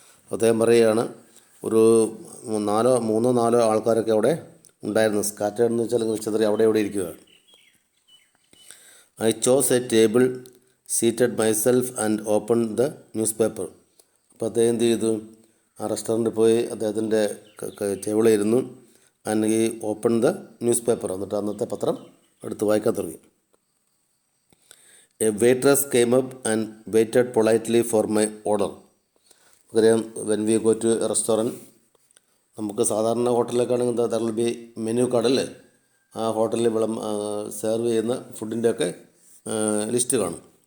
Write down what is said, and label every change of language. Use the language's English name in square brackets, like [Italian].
[Malayalam] അദ്ദേഹം പറയുകയാണ്, ഒരു 3-4 ആൾക്കാരൊക്കെ അവിടെ ഉണ്ടായിരുന്നു. സ്കാറ്റേഡ് എന്ന് വെച്ചാൽ ചിതറി അവിടെ ഇരിക്കുകയാണ്. [English] I chose a table, seated myself and opened the newspaper. [Malayalam] അപ്പോൾ അദ്ദേഹം എന്ത് ചെയ്തു? ആ റെസ്റ്റോറൻറ്റിൽ പോയി അദ്ദേഹത്തിൻ്റെ ടേബിളിൽ ഇരുന്നു. [English] and he open the newspaper, [Malayalam] എന്നിട്ട് അന്നത്തെ പത്രം എടുത്ത് വായിക്കാൻ തുടങ്ങി. [English] A waitress came up and waited politely for my order. [Malayalam] നമുക്കറിയാം, [English] when we go to a restaurant, [Malayalam] നമുക്ക് സാധാരണ ഹോട്ടലിലേക്കാണെങ്കിൽ [English] there will be menu card [Malayalam] അല്ലേ? ആ ഹോട്ടലിൽ സെർവ് ചെയ്യുന്ന ഫുഡിൻ്റെയൊക്കെ ലിസ്റ്റ് കാണും.